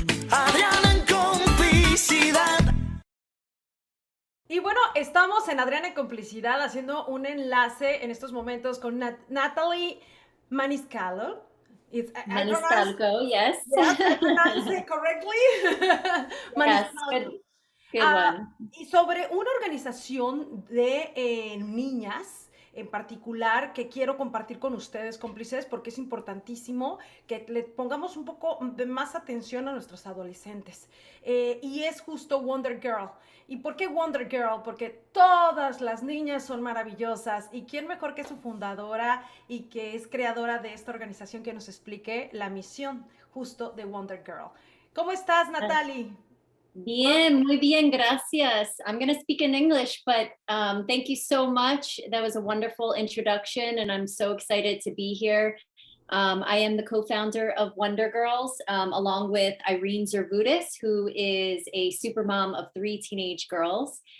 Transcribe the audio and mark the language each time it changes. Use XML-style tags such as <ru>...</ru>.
<es>Adriana en complicidad. Y bueno, estamos en Adriana en Complicidad haciendo un enlace en estos momentos con Natalie Maniscalco.</es> <en>Maniscalco, yes. Yes, I pronounce it correctly. Yes, good one.</en> <es>Y sobre una organización de niñas en particular que quiero compartir con ustedes, cómplices, porque es importantísimo que le pongamos un poco de más atención a nuestros adolescentes. Y es justo Wondergirl. ¿Y por qué Wondergirl? Porque todas las niñas son maravillosas. ¿Y quién mejor que su fundadora y que es creadora de esta organización que nos explique la misión justo de Wondergirl? ¿Cómo estás, Natalie? Bien, muy bien, gracias.</es> <en>I'm going to speak in English, but thank you so much. That was a wonderful introduction, and I'm so excited to be here. I am the co-founder of Wondergirls, along with Irene Zervudis, who is a super mom of 3 teenage girls.</en>